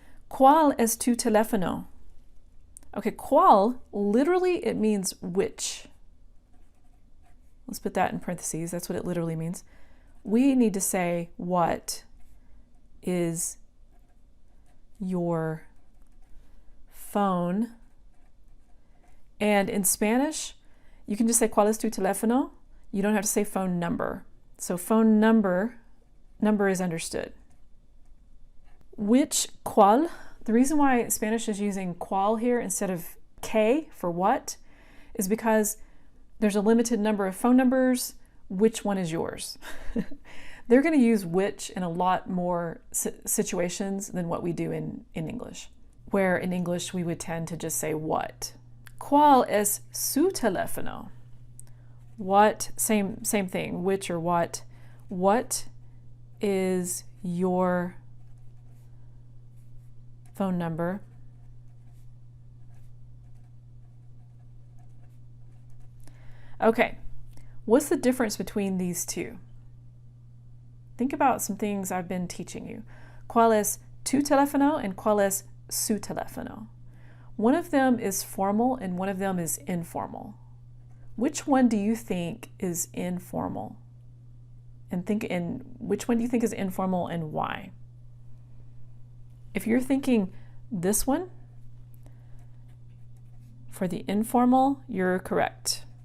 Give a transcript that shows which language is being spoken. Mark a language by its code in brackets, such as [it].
[es] ¿Cuál es tu teléfono? [en] Okay, ¿cuál? Literally, it means which. let's put that in parentheses, that's what it literally means. We need to say, what is your phone? And in Spanish, you can just say, [es] ¿Cuál es tu teléfono? [en] You don't have to say phone number. So phone number is understood. Which, ¿cuál? The reason why Spanish is using ¿cuál here instead of ¿qué for what is because there's a limited number of phone numbers. Which one is yours? They're going to use which in a lot more situations than what we do in English, where in English we would tend to just say what. [es] ¿Cuál es su teléfono? [en] What, same thing, which or what. What is your phone number? Okay, what's the difference between these two? Think about some things I've been teaching you. [es] ¿Cuál es tu teléfono [en] and [es] cuál es su teléfono? [en] One of them is formal and one of them is informal. Which one do you think is informal? And which one do you think is informal and why? If you're thinking this one, for the informal, you're correct.